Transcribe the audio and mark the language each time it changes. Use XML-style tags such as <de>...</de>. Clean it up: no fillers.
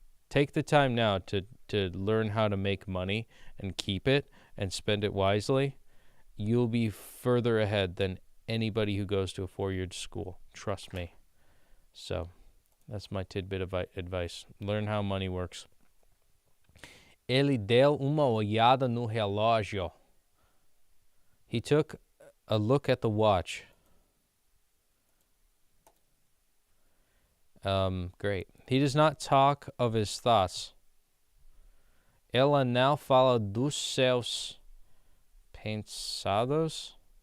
<en>Take the time now to learn how to make money and keep it and spend it wisely. You'll be further ahead than anybody who goes to a 4-year school. Trust me. So that's my tidbit of advice. Learn how money works.</en> <pt>Ele deu uma olhada no relógio.</pt> <en>He took a look at the watch. Great. He does not talk of his thoughts.</en> <pt>Ela não fala dos seus pensamentos.</pt>